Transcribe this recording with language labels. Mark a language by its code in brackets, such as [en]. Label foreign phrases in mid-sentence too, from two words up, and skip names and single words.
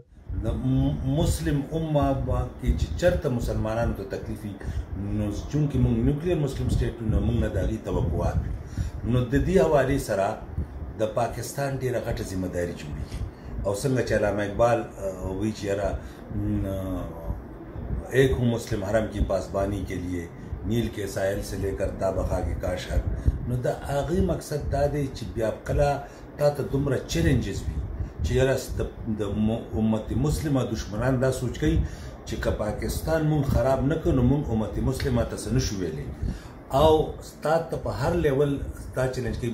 [ps] د مسلم امه کې چې چېرته مسلمانانو ته تکلیف وي نو چونکې موږ [en] nuclear Muslim state [ps] یو نو موږ نه د هغې توقعات نو د دې حوالې سره د پاکستان ډېره غټه ذمه داري جوړېږي او څنګه چې علامه اقبال وایي چې یاره [ur] ایک ہوں مسلم حرم کی پاسبانی کے لیے نیل کے ساحل سے لے کر تابخا کے کاشر [ps] نو د هغې مقصد دا دی چې بیا کله تا ته دومره چیلنجز وي چې یاره د امت مسلمه دشمنان دا سوچ کوي چې که پاکستان مونږ خراب نه کړو نو مونږ امت مسلمه ته څه نشو ویلی او ستا ته په هر لیول ستا چیلنج کوي.